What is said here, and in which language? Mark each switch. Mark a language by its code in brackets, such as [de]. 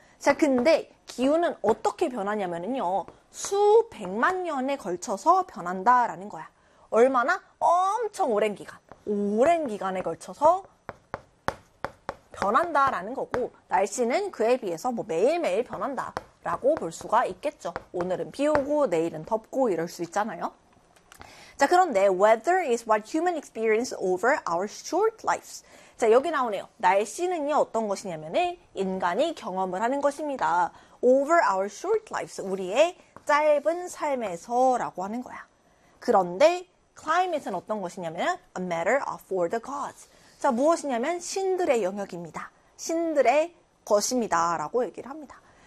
[ko] 자, 근데 기후는 어떻게 변하냐면요. 수백만 년에 걸쳐서 변한다라는 거야. 얼마나? 엄청 오랜 기간. 오랜 기간에 걸쳐서 변한다라는 거고, 날씨는 그에 비해서 뭐 매일매일 변한다라고 볼 수가 있겠죠. 오늘은 비 오고, 내일은 덥고 이럴 수 있잖아요. 자, 그런데 [en] weather is what human experience over our short lives. [ko] 자, 여기 나오네요. 날씨는요, 어떤 것이냐면은 인간이 경험을 하는 것입니다. [en] Over our short lives, [ko] 우리의 짧은 삶에서라고 하는 거야. 그런데 climate은 어떤 것이냐면 [en] a matter of for the gods. [ko] 자, 무엇이냐면 신들의 영역입니다. 신들의 것입니다라고 얘기를 합니다.